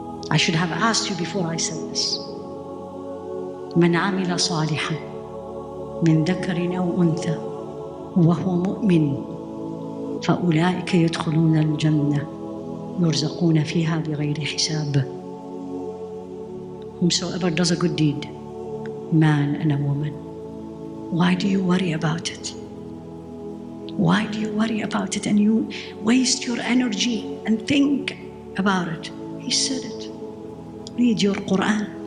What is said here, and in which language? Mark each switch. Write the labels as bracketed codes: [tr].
[en] I should have asked you before I said this. [ar] من عمل صالحا من ذكر أو أنثى وهو مؤمن فأولئك يدخلون الجنة يرزقون فيها بغير حساب. [en] Whomsoever does a good deed, man and a woman. Why do you worry about it? Why do you worry about it and you waste your energy and think about it? He said it. Read your Quran.